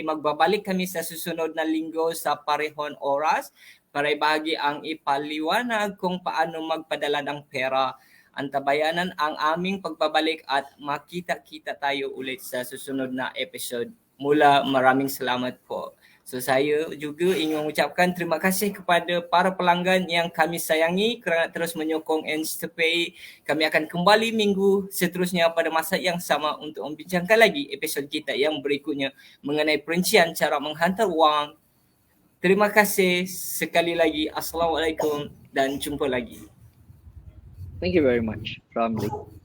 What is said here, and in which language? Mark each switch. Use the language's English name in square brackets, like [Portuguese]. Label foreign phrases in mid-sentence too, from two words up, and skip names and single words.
[Filipino] Magbabalik kami sa susunod na linggo sa parehon oras para ibahagi ang ipaliwanag kung paano magpadala ng pera. Antabayanan ang aming pagbabalik at makita-kita tayo ulit sa susunod na episode. Mula, maraming salamat po. [Malay] So saya juga ingin mengucapkan terima kasih kepada para pelanggan yang kami sayangi kerana terus menyokong Instapay. Kami akan kembali minggu seterusnya pada masa yang sama untuk membincangkan lagi episod kita yang berikutnya mengenai perincian cara menghantar wang. Terima kasih sekali lagi. Assalamualaikum dan jumpa lagi. [English] Thank you very much, Ramli.